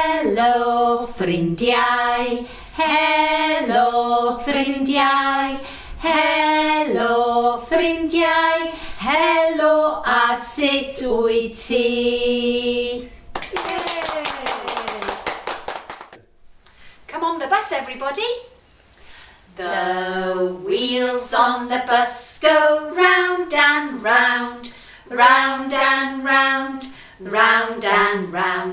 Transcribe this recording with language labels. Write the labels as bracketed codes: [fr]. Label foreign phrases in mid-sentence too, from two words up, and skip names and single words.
[cy] Helo ffrindiau, helo ffrindiau, helo ffrindiau, helo a sut wyt ti? [en] Come on the bus, everybody. The wheels on the bus go round and round, round and round, round and round.